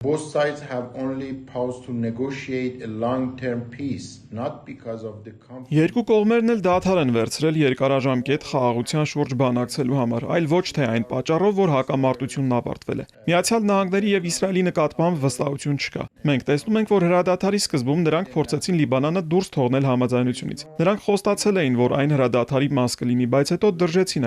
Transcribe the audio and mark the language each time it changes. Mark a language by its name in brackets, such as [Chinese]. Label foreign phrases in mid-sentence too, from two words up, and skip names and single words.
[English] Both sides have only paused to negotiate a long-term peace, not because of the conflict. [Armenian] Երկու կողմերն էլ դադար են վերցրել երկարաժամկետ խաղաղության շուրջ բանակցելու համար, այլ ոչ թե այն պատճառով, որ հակամարտությունն ավարտվել է։ Միացյալ Նահանգների եւ Իսրայելի նկատմամբ վստահություն չկա։ Մենք տեսնում ենք, որ հրադադարի սկզբում նրանք փորձեցին Լիբանանը դուրս թողնել համաձայնությունից։ Նրանք խոստացել էին, որ այն հրադադարի մաս կլինի, բայց հետո դրժեցին